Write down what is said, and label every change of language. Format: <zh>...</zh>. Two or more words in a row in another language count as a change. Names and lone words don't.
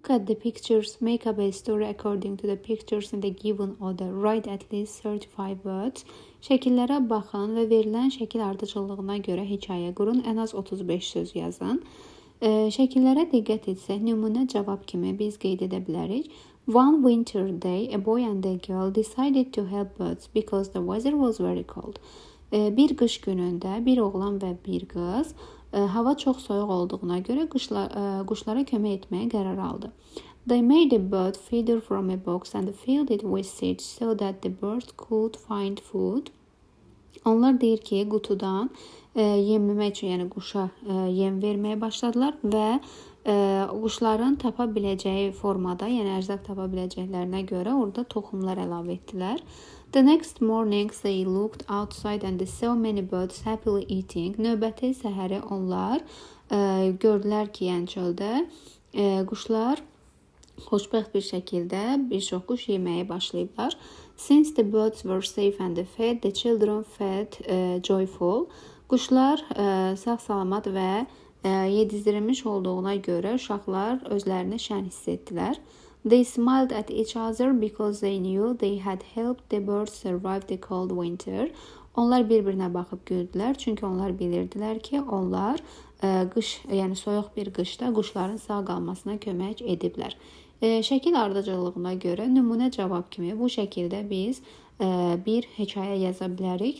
<en>Look at the pictures, make up a story according to the pictures in the given order. Write at least 35 words.</en> <az>Şəkillərə baxın və verilən şəkil ardıcıllığına görə hekayə qurun. Ən az 35 söz yazın. Şəkillərə diqqət etsək, nümunə cavab kimi biz qeyd edə bilərik.</az> <en>One winter day, a boy and a girl decided to help birds because the weather was very cold.</en> <az>Bir qış günündə bir oğlan və bir qız hava çox soyuq olduğuna görə quşlara kömək etməyə qərar aldı.</az> <en>They made a bird feeder from a box and filled it with seeds so that the birds could find food.</en> <az>Onlar deyir ki, qutudan yemləmək üçün, yəni quşa yem verməyə başladılar və quşların tapa biləcəyi formada, yəni ərzaq tapa biləcəklərinə görə orada toxumlar əlavə etdilər.</az> <en>The next morning they looked outside and saw many birds happily eating.</en> <az>Növbəti səhəri onlar gördülər ki, yəni çöldə quşlar xoşbəxt bir şəkildə bir çox quş yeməyə başlayıblar.</az> <en>Since the birds were safe and fed, the children fed joyful.</en> <az>Quşlar sağ-salamat və yedizdirilmiş olduğuna görə uşaqlar özlərini şən hiss etdilər.</az> <en>They smiled at each other because they knew they had helped the birds survive the cold winter.</en> <az>Onlar bir-birinə baxıb güldülər, çünki onlar bilirdilər ki, onlar qış, yəni soyuq bir qışda quşların sağ qalmasına kömək ediblər. Şəkil ardıcıllığına görə nümunə cavab kimi bu şəkildə biz bir hekayə yaza bilərik.</az>